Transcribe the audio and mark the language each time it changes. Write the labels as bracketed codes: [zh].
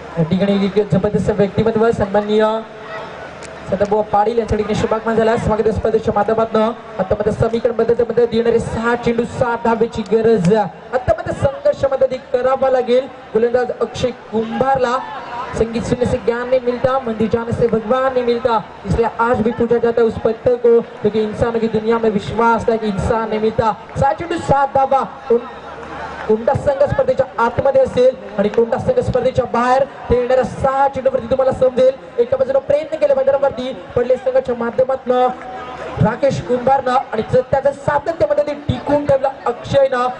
[mr] ठिकाणी जबरदस्त व्यक्तिमत्व सन्माननीय सदाभाऊ पाटील यांच्या ठिकाणी शुभागमन झाला. स्वागत स्पर्धेच्या माध्यमातून आता मध्ये समीकरण मध्ये देणारे 6 चेंडू 7 धावेची गरज. आता मध्ये संघर्ष मध्ये करावा लागेल. गोलंदाज अक्षय कुंभारला [hi] संगीत सुनने से ज्ञान नहीं मिलता, मंदिर जाने से भगवान नहीं मिलता, इसलिए आज भी पूछा जाता है उस पत्थर को क्योंकि इंसानों की दुनिया में विश्वास है कि इंसान नहीं मिलता. [mr] 7 चेंडू 7 धावा कोणता संघ स्पर्धेच्या आतमध्ये असेल आणि कोणता संघ स्पर्धेच्या बाहेर ते येणाऱ्या 6 चेंडूवरती तुम्हाला समजेल. एका बाजूने प्रयत्न केले मैदानावरती पडले संघाच्या माध्यमातून राकेश कुंभारनं आणि त्याच्या सातत्यामध्ये ते टिकून ठेवलं अक्षयनं.